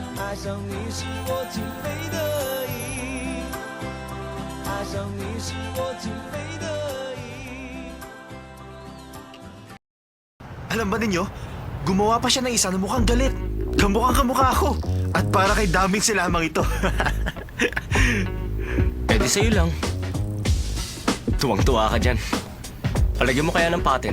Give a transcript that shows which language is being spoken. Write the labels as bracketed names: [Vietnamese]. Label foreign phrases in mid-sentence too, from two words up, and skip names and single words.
[Chinese] 爱上你是我情非得已，爱上你是我情非得已。 [Filipino] Alam ba ninyo, gumawa pa siya ng isa na mukhang galit. Kamukhang kamukha ako. At para kay daming silamang ito. Pwede sa'yo lang. Tuwang-tuwa ka dyan. Palagyan mo kaya ng patent.